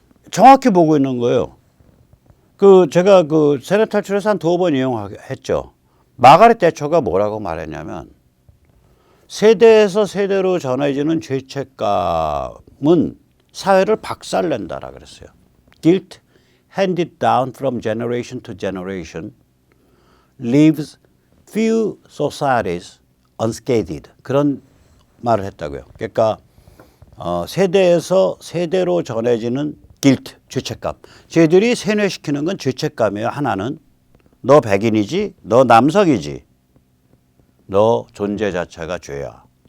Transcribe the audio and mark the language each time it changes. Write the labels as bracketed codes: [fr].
[ko] 정확히 보고 있는 거예요. 제가 세례 탈출에서 한 2번 이용했죠. 마가렛 대처가 뭐라고 말했냐면 세대에서 세대로 전해지는 죄책감은 사회를 박살낸다라 그랬어요. [en] Guilt handed down from generation to generation leaves few societies unscathed. [ko] 그런 말을 했다고요. 그러니까 세대에서 세대로 전해지는 guilt, 죄책감. 쟤들이 세뇌시키는 건 죄책감이에요. 하나는 너 백인이지, 너 남성이지, 너 존재 자체가 죄야.